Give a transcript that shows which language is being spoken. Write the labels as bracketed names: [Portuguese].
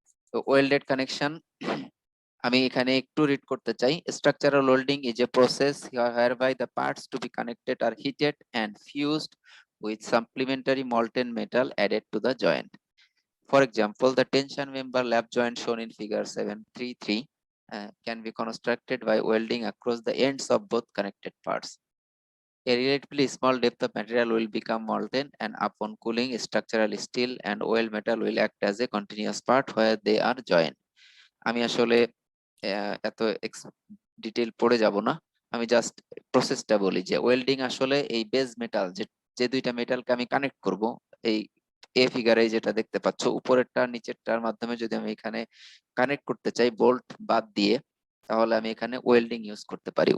[Bangla] তো welded connection আমি এখানে একটু রিড করতে চাই। [English] Structural welding is a process whereby the parts to be connected are heated and fused with supplementary molten metal added to the joint. For example, the tension member lap joint shown in figure 733 can be constructed by welding across the ends of both connected parts. A relatively small depth of material will become molten, and upon cooling, structural steel and weld metal will act as a continuous part where they are joined. [Bangla] আমি আসলে এত detail পড়ে যাব না, আমি just প্রসেসটা বলি যে ওয়েল্ডিং আসলে এই বেজ মেটাল, যে যে দুইটা মেটালকে আমি কানেক্ট করব, এই এ ফিগারে যেটা দেখতে পাচ্ছ উপরেরটা নিচেরটার মাধ্যমে যদি আমি এখানে কানেক্ট করতে চাই বোল্ট বাদ দিয়ে, তাহলে আমি এখানে ওয়েল্ডিং ইউজ করতে পারি।